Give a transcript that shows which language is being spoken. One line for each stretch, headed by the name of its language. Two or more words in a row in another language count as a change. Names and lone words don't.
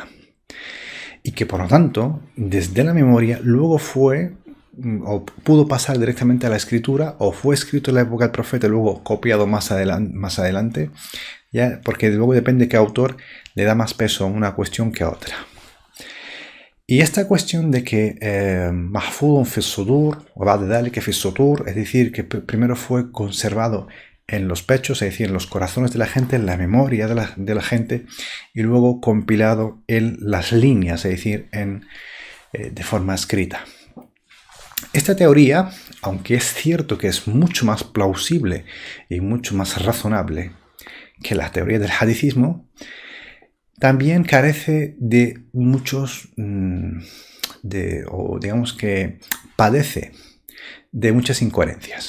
Spanish: Y que por lo tanto, desde la memoria, luego fue o pudo pasar directamente a la escritura, o fue escrito en la época del profeta y luego copiado más adelante, ya, porque luego depende qué autor le da más peso a una cuestión que a otra. Y esta cuestión de que
Arabic: محفوظ في صدور
Spanish: o
Arabic: بعد ذلك في سطور,
Spanish: es decir, que primero fue conservado en los pechos, es decir, en los corazones de la gente, en la memoria de la gente, y luego compilado en las líneas, es decir, de forma escrita. Esta teoría, aunque es cierto que es mucho más plausible y mucho más razonable que la teoría del hadicismo, también carece de muchos, o digamos que padece de muchas incoherencias.